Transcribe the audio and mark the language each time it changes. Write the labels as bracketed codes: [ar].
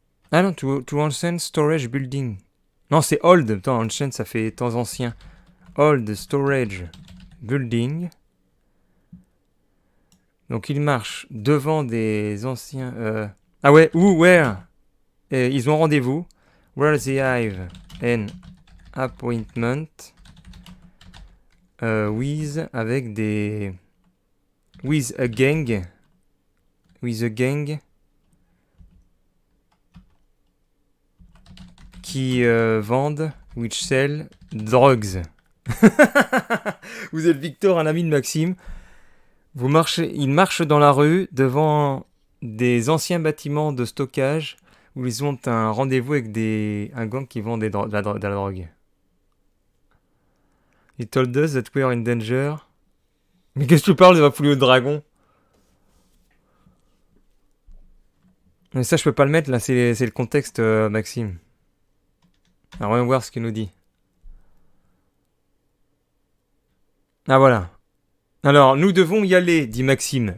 [fr] Ah non, [en] to ancient storage building. [fr] Non, c'est old, attends, ancient ça fait temps ancien. [en] Old storage building. [fr] Donc ils marchent devant des anciens... Ah ouais, [en] where [fr] ils ont rendez-vous. [en] Where they have an appointment. [fr] Avec des... [en] With a gang. With a gang. [fr] Qui vendent, [en] which sell, drugs. [fr] Vous êtes Victor, un ami de Maxime. Ils marchent dans la rue devant des anciens bâtiments de stockage où ils ont un rendez-vous avec un gang qui vend de la drogue. [en] He told us that we are in danger. [fr] Mais qu'est-ce que tu parles de ma poulie au dragon? Mais ça, je peux pas le mettre, là, c'est le contexte, Maxime. Alors, voyons voir ce qu'il nous dit. Ah, voilà. Alors, nous devons y aller, dit Maxime.